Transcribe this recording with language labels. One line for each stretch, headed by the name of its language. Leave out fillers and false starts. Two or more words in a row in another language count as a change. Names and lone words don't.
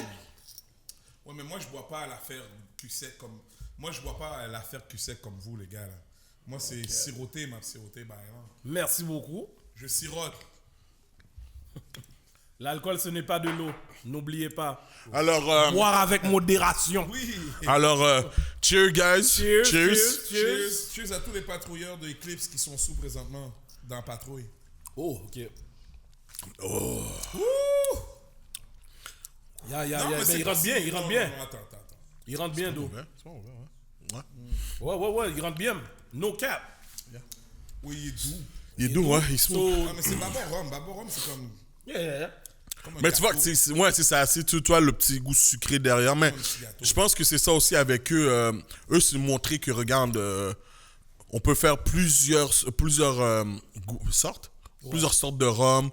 French: Ouais, mais moi, je bois pas à l'affaire Q-sec comme... Moi, je bois pas à l'affaire Q-sec comme vous, les gars, là. Moi, c'est siroté, ma siroté, bah, non. Merci beaucoup. Je sirote. L'alcool, ce n'est pas de l'eau. N'oubliez pas. Alors, Boire avec modération. Oui.
English: cheers, guys. Cheers.
French: Cheers à tous les patrouilleurs de Eclipse qui sont sous présentement dans patrouille. Oh, ok. Ouh. Ya, Non, mais c'est il pas rentre si- bien, il rentre non, bien. non, attends. Il rentre bien, d'eau. Ouais, c'est bon, ouais. Ouais, il rentre bien.
English: No cap.
French: Oui, il est doux. Il est doux, hein. Il se So, Ah, mais c'est Babo Rhum. Babo Rhum, c'est comme... yeah. comme un Mais tu vois que gâteau. c'est ça, c'est toi le petit goût sucré derrière. Mais petit gâteau. je pense que c'est ça aussi avec eux. Eux, c'est montrer que, regarde, on peut faire plusieurs sortes de rhum.